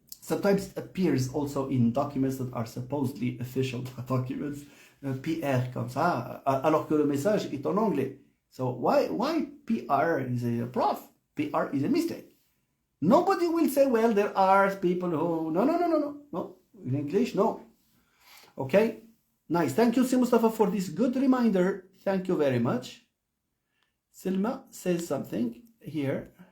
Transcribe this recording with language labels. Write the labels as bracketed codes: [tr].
[en] Sometimes it appears also in documents that are supposedly official documents. [fr] PR comme ça, alors que le message est en anglais. [en] So why PR is a prof? PR is a mistake. Nobody will say, well, there are people who... No. In English, no. Okay? Nice. Thank you, Si Mustafa, for this good reminder. Thank you very much. Selma says something here.